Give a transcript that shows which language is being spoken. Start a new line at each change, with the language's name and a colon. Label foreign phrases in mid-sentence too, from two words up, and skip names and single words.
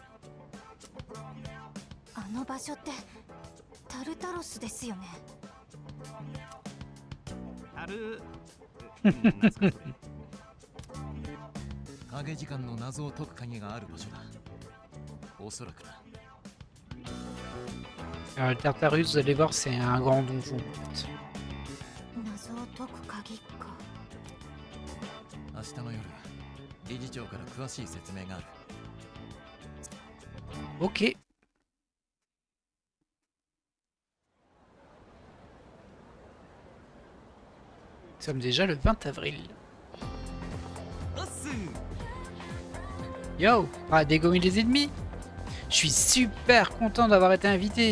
Japanese: あの場所ってタルタロスですよね。なんすかそれ。影時間の謎を解く鍵がある場所だ。おそらくだ。
French: Alors le Tartarus, vous allez voir, c'est un grand donjon. En fait.
Japanese: 謎を解く鍵か。明日の夜理事長から詳しい説明がある。
French: Ok. Nous sommes déjà le 20 avril.
Japanese: おっす。
French: Yo, on a dégommé les ennemis. Je suis super content d'avoir été invité.